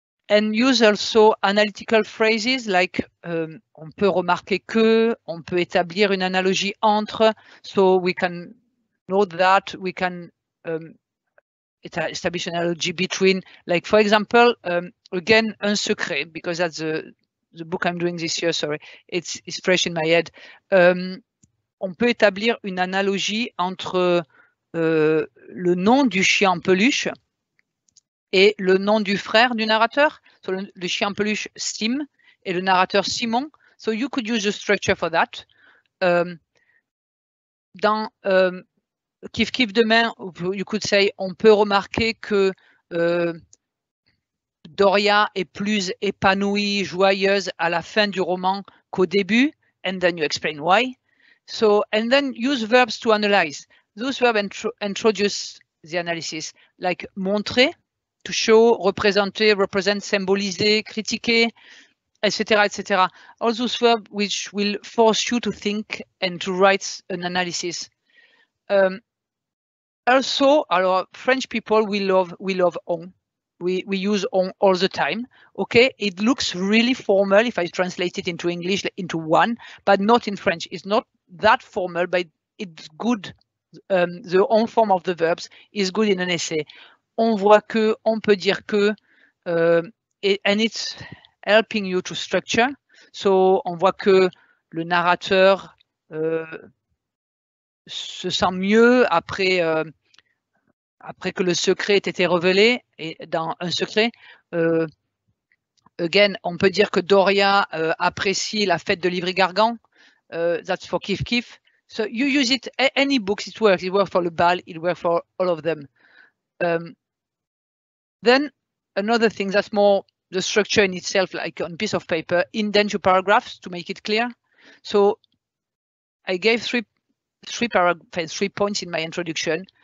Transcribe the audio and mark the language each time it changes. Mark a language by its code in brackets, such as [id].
[en] And use also analytical phrases like [fr] on peut remarquer que, on peut établir une analogie entre, [en] so we can know that, we can establish an analogy between, like for example, again, un secret, because that's the book I'm doing this year, sorry, it's fresh in my head. [fr] On peut établir une analogie entre le nom du chien en peluche et le nom du frère du narrateur. So le chien en peluche, Sim, et le narrateur, Simon. [en] So you could use a structure for that. Dans Kiff Kiff demain, you could say, [fr] on peut remarquer que Doria est plus épanouie, joyeuse à la fin du roman qu'au début, [en] and then you explain why. So, and then use verbs to analyze. Those verbs introduce the analysis, like montrer, to show, représenter, represent, symboliser, critiquer, etc., etc. All those verbs which will force you to think and to write an analysis. Also, our French people, we love on. We use on all the time. Okay, it looks really formal if I translate it into English, into one, but not in French. It's not that formal, but it's good. The on form of the verbs is good in an essay. [fr] On voit que, on peut dire que, [en] and it's helping you to structure. [fr] So, on voit que le narrateur se sent mieux après que le secret ait été révélé, et dans un secret. Again, on peut dire que Doria apprécie la fête de Livry-Gargan. [en] That's for Kiff Kiff. So you use it, any books, it works. It works for Le Bal, it works for all of them. Then another thing that's more the structure in itself, like on a piece of paper, Indenture Paragraphs to make it clear. So I gave three points in my introduction.